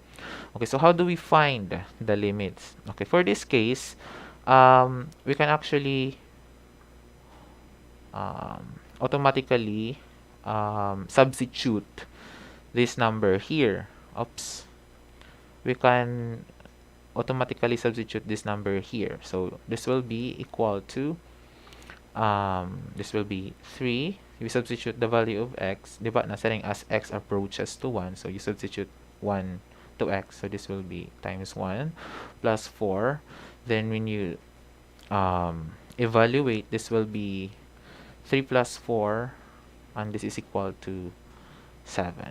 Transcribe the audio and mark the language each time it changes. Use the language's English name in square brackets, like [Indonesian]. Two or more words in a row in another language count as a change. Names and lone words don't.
[English] Okay, so how do we find the limits? Okay, for this case, we can actually automatically substitute this number here. Oops. We can automatically substitute this number here. So this will be equal to this will be 3. We substitute the value of x, [Filipino] di ba? [English] Nasetting as x approaches to 1. So you substitute 1 to x. So this will be times 1 plus 4. Then when you evaluate, this will be 3 plus 4, and this is equal to 7.